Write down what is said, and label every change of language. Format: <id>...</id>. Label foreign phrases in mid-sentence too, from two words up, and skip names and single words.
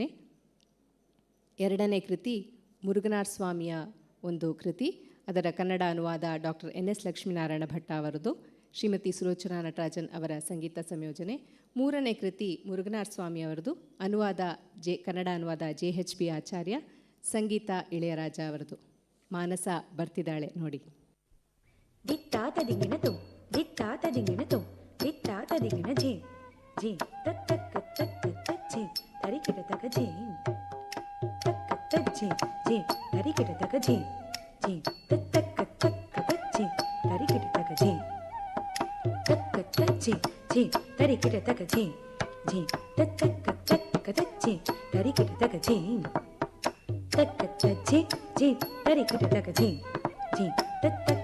<kn>ಎರಡನೇ ಕೃತಿ ಮುರುಗನಾರ್ ಸ್ವಾಮಿಯ ಒಂದು ಕೃತಿ, ಅದರ ಕನ್ನಡ ಅನುವಾದ ಡಾಕ್ಟರ್ NS ಲಕ್ಷ್ಮೀನಾರಾಯಣ ಭಟ್ಟ ಅವರದು, ಶ್ರೀಮತಿ ಸುಲೋಚನಾ ನಟರಾಜನ್ ಅವರ ಸಂಗೀತ ಸಂಯೋಜನೆ. ಮೂರನೇ ಕೃತಿ ಮುರುಗನಾರ್ ಸ್ವಾಮಿ ಅವರದು, ಅನುವಾದ ಕನ್ನಡ ಅನುವಾದ JHB ಆಚಾರ್ಯ, ಸಂಗೀತ ಇಳೆಯರಾಜ ಅವರದು. ಮಾನಸ ಬರ್ತಿದ್ದಾಳೆ ನೋಡಿ. ದಿತ್ತಾತ ದಿಂಗಿಣತು ದಿತ್ತಾತ ದಿಂಗಿಣತು ದಿತ್ತಾತ ದಿಂಗಿಣ ಜೇ ಜೇ ತಕ್ಕ ತಕ್ಕ ಜೇ ತರಿಕಿಟ ತಕ ಜೇ ತಕ್ಕ ಜೇ ಜೇ ತರಿಕಿಟ ತಕ ಜೇ ಜೇ ತಕ್ಕ ತಕ್ಕ ಜೇ ತರಿಕಿಟ ತಕ ಜೇ ತಕ್ಕ ಜೇ ಜೇ ತರಿಕಿಟ ತಕ ಜೇ ಜೇ ತಕ್ಕ ತಕ್ಕ ಜೇ ತರಿಕಿಟ ತಕ ಜೇ ತಕ್ಕ ಜೇ ಜೇ ತರಿಕಿಟ ತಕ ಜೇ ಜೇ ತಕ್ಕ</kn>